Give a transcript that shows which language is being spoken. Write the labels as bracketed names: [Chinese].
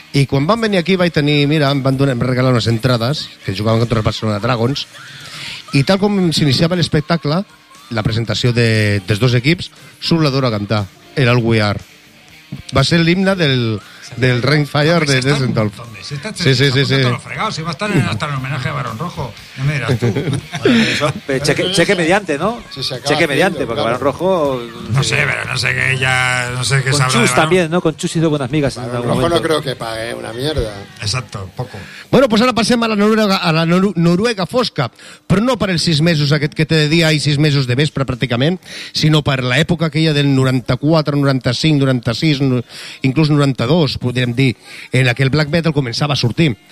[Catalan] I quan van venir aquí vaig tenir, mira, em regalar unes entrades, que jugaven contra el Barcelona Dragons, i tal com s'iniciava l'espectacle, la presentació dels dos equips, surt la Dora a cantar, era el We Are. Va ser l'himne del Rimfire de Düsseldorf. Sí, sí, sí. Sí, sí. Va estar en homenatge a Barón Rojo. [Spanish] No me dirás tú. Bueno, cheque mediante, ¿no? Cheque mediante, porque Barón Rojo... No sé, pero no sé qué ya... No sé qué con sabrá Chus también, ¿no? Con Chus hizo buenas migas. Barón Rojo no creo que pague una mierda. Exacto, poco. [Catalan] Bueno, pues ara passem a la Noruega, Noruega fosca, però no per els 6 mesos aquest que té de dia i 6 mesos de vespre, pràcticament, sinó per l'època aquella del 94, 95, 96, inclús 92, podríem dir, en aquell black metal començava a sortir.